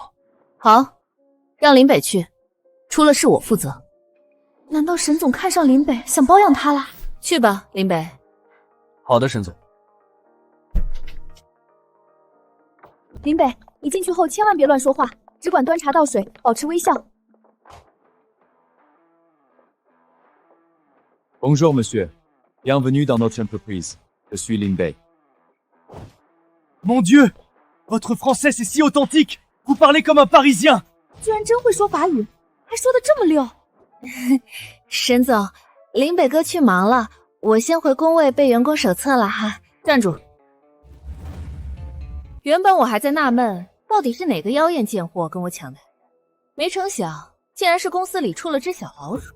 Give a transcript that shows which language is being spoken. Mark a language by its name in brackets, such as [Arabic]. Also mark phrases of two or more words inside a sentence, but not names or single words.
[Chinese] 好，让林北去，出了事我负责。难道沈总看上林北，想包养他了？去吧，林北。好的，沈总。林北，你进去后千万别乱说话，只管端茶倒水，保持微笑。 [French] Bonjour, monsieur. Bienvenue dans notre entreprise. Je suis Lin Bei. Mon Dieu, votre français c'est si authentique. Vous parlez comme un Parisien. [Chinese] 居然真会说法语，还说得这么溜。沈总，林北哥去忙了，我先回工位背员工手册了哈。站住！原本我还在纳闷，到底是哪个妖艳贱货跟我抢的，没成想竟然是公司里出了只小老鼠。